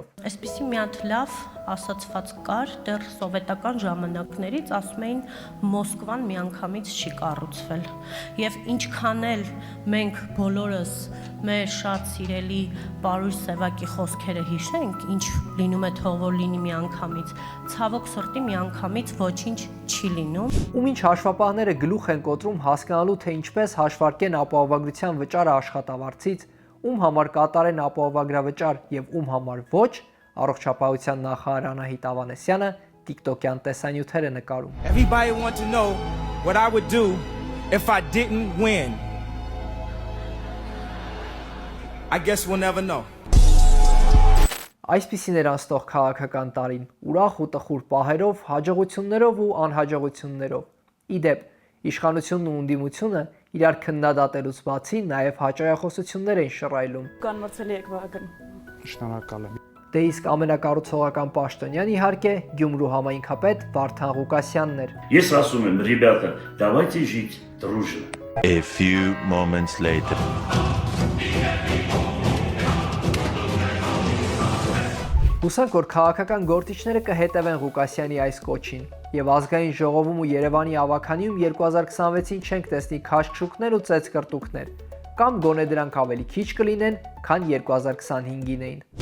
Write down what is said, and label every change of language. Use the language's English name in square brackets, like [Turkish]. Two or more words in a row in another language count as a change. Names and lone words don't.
[Armenian] Այսպիսի մի հատ լավ ասացված կար դեռ սովետական ժամանակներից, ասում էին Մոսկվան միանգամից չի կառուցվել։ Եվ ինչքան էլ մենք բոլորս մեր շատ սիրելի Պարույր Սևակի խոսքերը հիշենք, ինչ լինում է թող որ լինի միանգամից, ցավոք սրտի միանգամից ոչինչ չի լինում։ Ում ինչ հաշվապահները գլուխ են կոտրում հասկանալու, թե ինչպես հաշվարկեն ապահովագրության վճարը աշխատավարձից, ում համար կատարեն ապահովագրավճար եւ ում համար ոչ, առողջապահության նախարար Անահիտ Ավանեսյանը TikTok-յան տեսանյութեր է նկարում։ [English] Everybody want to know what I would do if I didn't win. I guess we'll never know. [Armenian] Այսպիսին էր անցնող քաղաքական տարին, ուրախ ու տխուր պահերով, հաջողություններով ու անհաջողություններով։ Իդեպ, իշխանությունն ու ընդդիմությունը իրար քննադատելուց բացի նաև հաճայախոսություններ են շռայլում։ Կանվացել եք Վահագն։ Շնորհակալ եմ։ Դե իսկ ամենակառուցողական պաշտոնյան իհարկե Գյումրու համայնքապետ Վարդան Ղուկասյանն էր։ Ես ասում եմ, [Russian] ребята, давайте жить дружно. [English] A few moments later. [Armenian] Հուսանք, որ քաղաքական գործիչները կհետևեն Ղուկասյանի այս կոչին եւ ազգային ժողովում ու Երևանի ավագանիում 2026-ին չենք տեսնի քաշքշուկներ ու ծեծկրտուկներ, կամ գոնե դրանք ավելի քիչ կլինեն, քան 2025-ին էին։